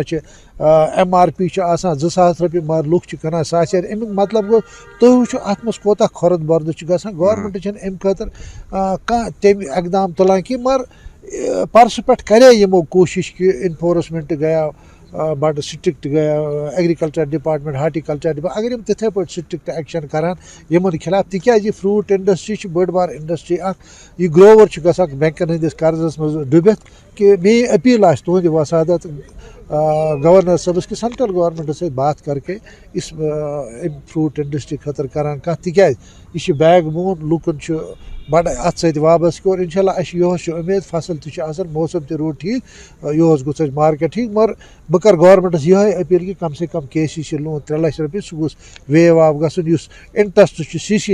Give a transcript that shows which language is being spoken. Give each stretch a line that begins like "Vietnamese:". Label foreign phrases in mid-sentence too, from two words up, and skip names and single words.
Kashmiri: MRP 2000 رۄپیہِ مگر لُکھ کٕنان ساسہِ امیُک مطلب گوٚو تُہۍ وٕچھِو اَتھ منٛز کوتاہ کھۄرد بردٕ چھُ گژھان گورمنٹ چھِنہٕ اَمہِ خٲطرٕ کانٛہہ تَمہِ اقدام تُلان کینٛہہ مگر پرسہٕ پٮ۪ٹھ کرے یِمو کوٗشِش کہِ انفورسمنٹ گٔیو بڑٕ سٹرکٹ گٔیو
English: agriculture department horticulture department
Kashmiri: اگر یِم تِتھے پٲٹھۍ
English: strict action
Kashmiri: کران یِمن خلاف تِکیازِ یہِ
English: fruit industry
Kashmiri: چھِ بٔڑ بار انڈسٹری اکھ یہِ گروور چھُ گژھان بینکن ہٕنٛدِس قرضس منٛز ڈُبِتھ کہِ میٲنۍ اپیٖل آسہِ تُہنٛدِ وسادت گورنر صٲبس کہ
English: central governments
Kashmiri: سۭتۍ
Urdu: بات کر کے اس
English: fruit industry
Kashmiri: خٲطرٕ کران کتھ تِکیازِ یہِ چھِ
English: backbone
Kashmiri: لُکن چھُ بڑٕ اتھ سۭتۍ وابستہٕ اور
Arabic: انشاء اللہ
Kashmiri: اَسہِ یِہُس چھِ اُمید فصل تہِ چھُ آسان موسم تہِ روٗد ٹھیٖک یِہُس گوٚژھ اَسہِ مارکیٹ ٹھیٖک مگر بہٕ کرٕ گورمنٹس یِہے اپیٖل کہِ
Urdu: کم سے کم
English: KCC loan
Kashmiri: 3 لچھ رۄپیہِ سُہ گوٚژھ
English: waive off
Kashmiri: گژھُن یُس انٹرسٹ چھُ CC